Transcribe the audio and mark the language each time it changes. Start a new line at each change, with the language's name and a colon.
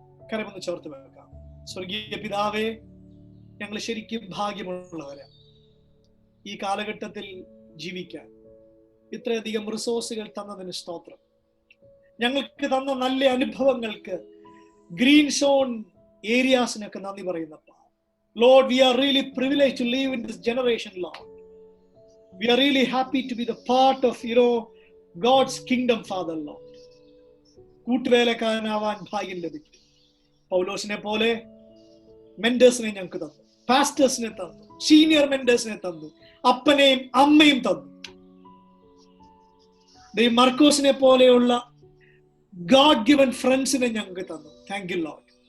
Malayalam: കരമൊന്ന് ചേർത്ത് വെക്കാം. സ്വർഗീയ പിതാവേ, ഞങ്ങൾ ശരിക്കും ഭാഗ്യമുള്ളവരാണ് ഈ കാലഘട്ടത്തിൽ ജീവിക്കാൻ. ഇത്രയധികം റിസോഴ്സുകൾ തന്നതിന് സ്തോത്രം. ഞങ്ങൾക്ക് തന്ന നല്ല അനുഭവങ്ങൾക്ക്, ഗ്രീൻ സോൺ ഏരിയാസിനൊക്കെ നന്ദി പറയുന്നപ്പ.
English: Lord, we are really privileged to live in this generation, Lord. We are really happy to be the part of, God's kingdom, Father, Lord.
Malayalam: കൂട്ടുവേലക്കാരനാവാൻ ഭാഗ്യം ലഭിക്കും. പൗലോസിനെ പോലെ മെന്റേഴ്സിനെ ഞങ്ങൾക്ക് തന്നു, പാസ്റ്റേഴ്സിനെ തന്നു, സീനിയർ മെന്റേഴ്സിനെ തന്നു, അപ്പനെയും അമ്മയും തന്നു. മർക്കോസിനെ പോലെയുള്ള ഗോഡ് ഗിവൻ ഫ്രണ്ട്സിനെ ഞങ്ങൾക്ക് തന്നു. Thank you Lord.